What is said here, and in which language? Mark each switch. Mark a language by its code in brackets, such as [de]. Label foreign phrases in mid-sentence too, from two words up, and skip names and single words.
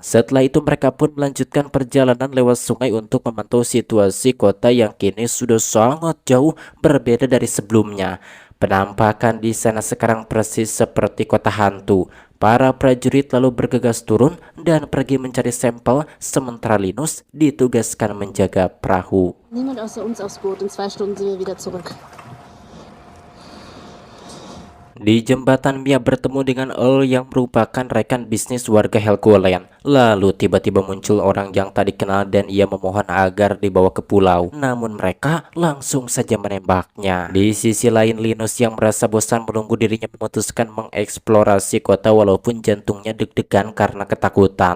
[id] Setelah itu mereka pun melanjutkan perjalanan lewat sungai untuk memantau situasi kota yang kini sudah sangat jauh berbeda dari sebelumnya. Penampakan di sana sekarang persis seperti kota hantu. Para prajurit lalu bergegas turun dan pergi mencari sampel, sementara Linus ditugaskan menjaga perahu. [de] Niemand außer uns aufs Boot. In 2 Stunden sind wir wieder zurück. [id] Di jembatan Mia bertemu dengan Earl yang merupakan rekan bisnis warga Helgoland. Lalu tiba-tiba muncul orang yang tak dikenal dan ia memohon agar dibawa ke pulau. Namun mereka langsung saja menembaknya. Di sisi lain, Linus yang merasa bosan menunggu dirinya memutuskan mengeksplorasi kota walaupun jantungnya deg-degan karena ketakutan.